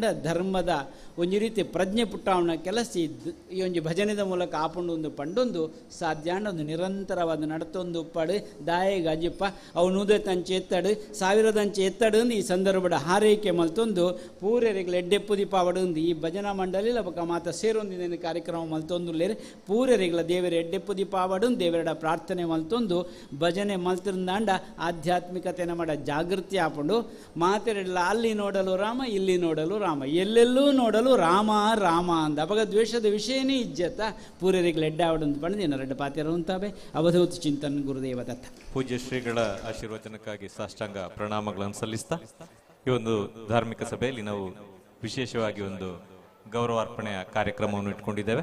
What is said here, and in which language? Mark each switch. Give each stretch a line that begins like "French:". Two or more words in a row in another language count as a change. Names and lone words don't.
Tulu: ಧರ್ಮದ ಒಂಜಿ ರೀತಿ ಪ್ರಜ್ಞೆ ಪುಟ್ಟಾವಣ ಕೆಲಸ ಈ ಒಂಜಿ ಭಜನೆದ ಮೂಲಕ ಆಪುಂಡು ಒಂದು ಪಂಡೊಂದು ಸಾಧ್ಯ ಆಂಡ ಒಂದು ನಿರಂತರವಾದ ನಡತೊಂದು ಉಪ್ಪಾಡು ದಾಯಗ ಅಜ್ಜಪ್ಪ ಅವು ನೂದೆತ್ತಂಚೆ ಎತ್ತಡು ಸಾವಿರದಂಚೆ ಎತ್ತಡು ಈ ಸಂದರ್ಭದ ಹಾರೈಕೆ ಮಲ್ತೊಂದು ಪೂರ್ಯರಿಗಳ ಎಡ್ಡೆಪ್ಪು ದೀಪಾವಡು ಈ ಭಜನಾ ಮಂಡಳಿ ಅಬಕ ಮಾತ ಸೇರೊಂದಿನ ಕಾರ್ಯಕ್ರಮ ಮಲ್ತೊಂದು ಲೇರೆ ಪೂರ್ಯರಿಗಳ ದೇವರ ಎಡ್ಡೆಪ್ಪು ದೀಪಾವಡು ದೇವರ ಪ್ರಾರ್ಥನೆ ಮಲ್ತೊಂದು ಭಜನೆ ಮಲ್ತಿರ ಅಂಡ ಆಧ್ಯಾತ್ಮಿಕತೆನ ಮಾಡ ಜಾಗೃತಿ ಹಾಕೊಂಡು ಮಾತೆರಲ್ಲ
Kannada: ಅಲ್ಲಿ ನೋಡಲು ರಾಮ ಇಲ್ಲಿ ನೋಡಲು ರಾಮ ಎಲ್ಲೆಲ್ಲೂ ನೋಡಲು ರಾಮ ರಾಮ
Tulu: ಅಂದ ಅವಾಗ ದ್ವೇಷದ ವಿಷಯನೇ ಇಜ್ಜತ್ತ ಪೂರ್ಯರಿಗೆ ಲೆಡ್ಡಾವಡಂತ ಪಂಡು ದಿನ ರೆಡ್ಡ ಪಾತ್ಯರು ಅಂತಾವೆ ಅವಧೂತ ಚಿಂತನ್ ಗುರುದೇವ ದತ್ತ.
Kannada: ಪೂಜ್ಯ ಶ್ರೀಗಳ ಆಶೀರ್ವಚನಕ್ಕಾಗಿ ಸಾಷ್ಟಾಂಗ ಪ್ರಣಾಮಗಳನ್ನು ಸಲ್ಲಿಸ್ತಾ ಈ ಒಂದು ಧಾರ್ಮಿಕ ಸಭೆಯಲ್ಲಿ ನಾವು ವಿಶೇಷವಾಗಿ ಒಂದು ಗೌರವಾರ್ಪಣೆಯ ಕಾರ್ಯಕ್ರಮವನ್ನು ಇಟ್ಕೊಂಡಿದ್ದೇವೆ.